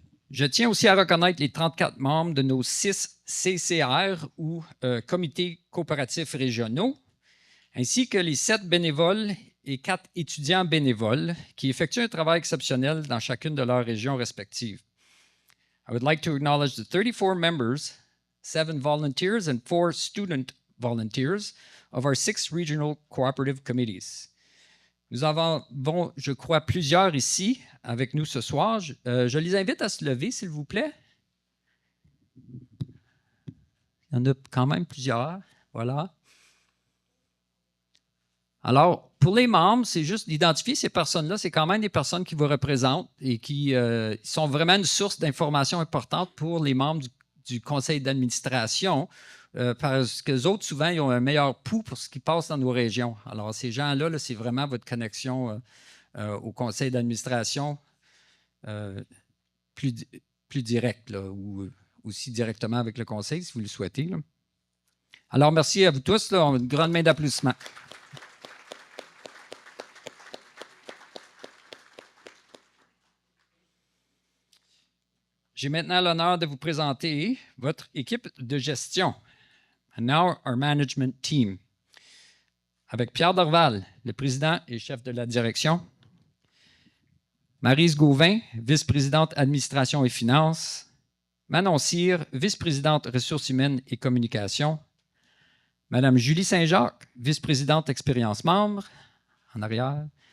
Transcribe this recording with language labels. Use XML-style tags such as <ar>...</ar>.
<fr>Je tiens aussi à reconnaître les 34 membres de nos 6 CCR ou comités coopératifs régionaux, ainsi que les 7 bénévoles et 4 étudiants bénévoles qui effectuent un travail exceptionnel dans chacune de leurs régions respectives.</fr> <en>I would like to acknowledge the 34 members, 7 volunteers and 4 student volunteers of our 6 regional cooperative committees.</en> <fr>Nous avons, je crois, plusieurs ici avec nous ce soir. Je les invite à se lever, s'il vous plaît. Il y en a quand même plusieurs. Voilà. Alors, pour les membres, c'est juste d'identifier ces personnes-là. C'est quand même des personnes qui vous représentent et qui sont vraiment une source d'information importante pour les membres du conseil d'administration. Parce que les autres, souvent, ils ont un meilleur pouls pour ce qui passe dans nos régions. Alors, ces gens-là, c'est vraiment votre connexion au conseil d'administration plus directe, là, ou aussi directement avec le conseil, si vous le souhaitez. Là. Alors, merci à vous tous. Là, une grande main d'applaudissements. J'ai maintenant l'honneur de vous présenter votre équipe de gestion.</fr> <en>And now our management team.</en> <fr>Avec Pierre Dorval, le président et chef de la direction. Maryse Gauvin, vice-présidente administration et finances. Manon Cyr, vice-présidente ressources humaines et communication. Madame Julie Saint-Jacques, vice-présidente expérience membre, en arrière.</fr>